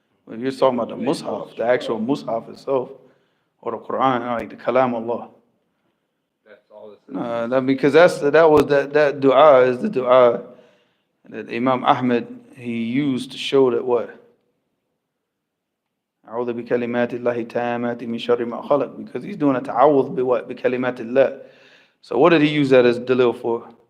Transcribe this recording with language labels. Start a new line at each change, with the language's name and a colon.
English: If you're talking about the Mus'haf, the actual Mus'haf itself, or the Quran, like the Kalam Allah. That's all it says. No, because that dua is the dua that Imam Ahmed he used to show that what?
Arabic: أعوذ بكلمات الله التامات من شر ما خلق,
English: because he's doing a ta'awudh
Arabic: بكلمات الله.
English: So what did he use that as dalil for?